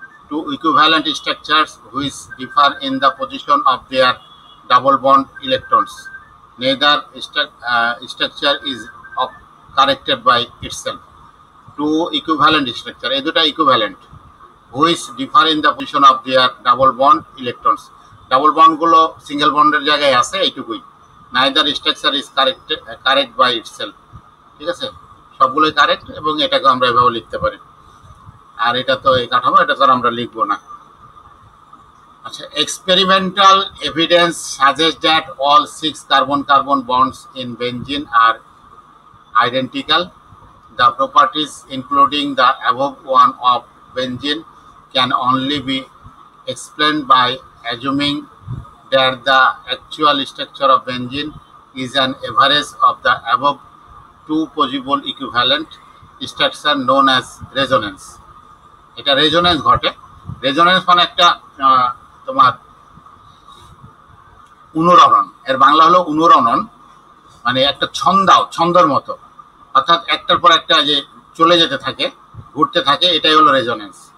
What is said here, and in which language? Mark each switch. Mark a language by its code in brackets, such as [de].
[en] 2 equivalent structures which differ in the position of their double bond electrons. Neither structure is corrected by itself. 2 equivalent structure, [bn] এই দুটো [en] equivalent, which differ in the position of their double bond electrons. [bn] Double bond গুলো single বন্ডের জায়গায় আছে, এইটুকুই। [en] neither structure is correct by itself. [bn] ঠিক আছে, সবগুলোই কারেক্ট, এবং এটাকে আমরা এভাবে লিখতে পারি। আর এটা তো এই কাঠামো, এটা তো আমরা লিখবো না। [en] আচ্ছা, experimental evidence suggests that all 6 carbon-carbon bonds in benzene are identical. The properties including the above one of benzene can only be explained by assuming that the actual structure of benzene is an average of the above 2 possible equivalent structure known as resonance. [bn] এটা resonance ঘটে। Resonance মানে একটা তোমার অনুরণন, এর বাংলা হলো অনুরণন, মানে একটা ছন্দর মতো, অর্থাৎ একটার পর একটা যে চলে যেতে থাকে, ঘুরতে থাকে, এটাই হলো রেজোনেন্স।